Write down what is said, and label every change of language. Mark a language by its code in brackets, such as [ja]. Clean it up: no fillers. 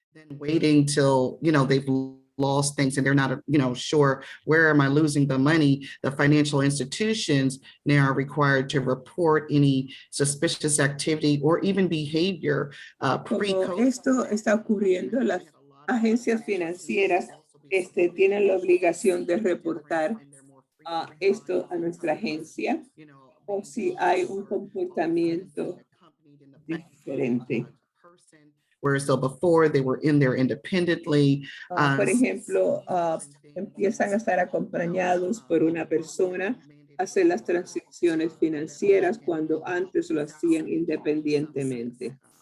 [en] Waiting till, they've lost things and they're not, sure where am I losing the money. The financial institutions now are required to report any suspicious activity or even behavior. [es] Como esto está ocurriendo, las agencias financieras tienen la obligación de reportar esto a nuestra agencia o si hay un comportamiento diferente. [en] Whereas so before they were in there independently. [es] Por ejemplo, empiezan a estar acompañados por una persona, hacer las transacciones financieras cuando antes lo hacían independientemente.